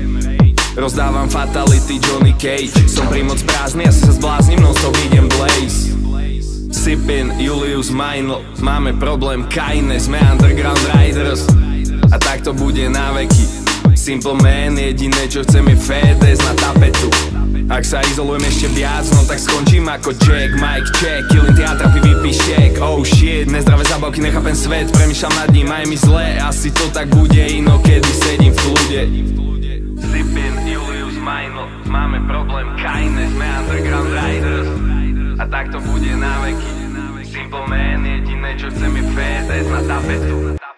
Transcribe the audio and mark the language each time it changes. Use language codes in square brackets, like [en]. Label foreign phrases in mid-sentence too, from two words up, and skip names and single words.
[sk] Rozdávam fatality Johnny Cage. Som pri moc prázdny, asi sa zbláznim, [en] non stop [sk] idem blaze. Sippin, Julius Meinl, máme problém Kaine, sme [en] underground riders. [sk] A tak to bude na veky. [en] Simple man, [sk] jediné čo chcem je FedEx na tapetu. Ak sa izolujem ešte viac, no tak skončím ako Jack. [en] Mike check, killing teatra, PvP shake. Oh shit, [sk] nezdravé zábavky, nechápem svet. Premýšľam nad ním, aj mi zle. Asi to tak bude inokedy, sedím v kľude. Sippin, Julius Meinl, máme problém Kaine, sme [en] underground riders. [sk] A tak to bude na veky. [en] Simple man, [sk] jediné čo chcem je FedEx na tapetu.